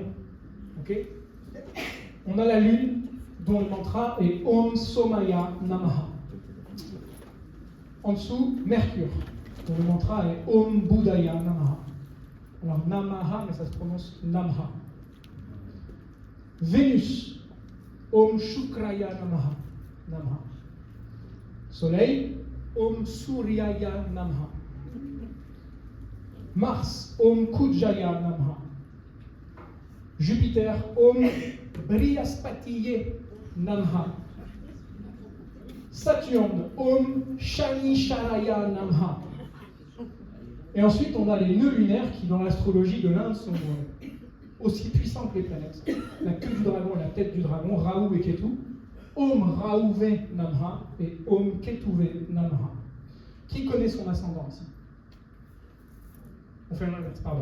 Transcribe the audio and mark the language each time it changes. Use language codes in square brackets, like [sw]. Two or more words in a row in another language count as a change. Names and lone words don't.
[fr] Ok? On a la Lune, dont le mantra est [sa] ॐ सोमाय नमः. [fr] En dessous, Mercure, dont le mantra est [sa] ॐ बुधाय नमः. [fr] Alors, Namaha, mais ça se prononce Namha. Vénus, [sa] ॐ शुक्राय नमः। नमः. Soleil, ॐ सूर्याय नमः. Mars, ॐ कुजाय नमः. Jupiter, ॐ बृहस्पतये नमः. Saturne, ॐ शनैश्चराय नमः. [fr] Et ensuite, on a les nœuds lunaires qui, dans l'astrologie de l'Inde, sont aussi puissants que les planètes. La queue du dragon et la tête du dragon, Rahu et Ketu. [sa] ॐ राहवे नमः et ॐ केतवे नमः. [fr] Qui connaît son ascendant ici? On fait l'inverse, pardon.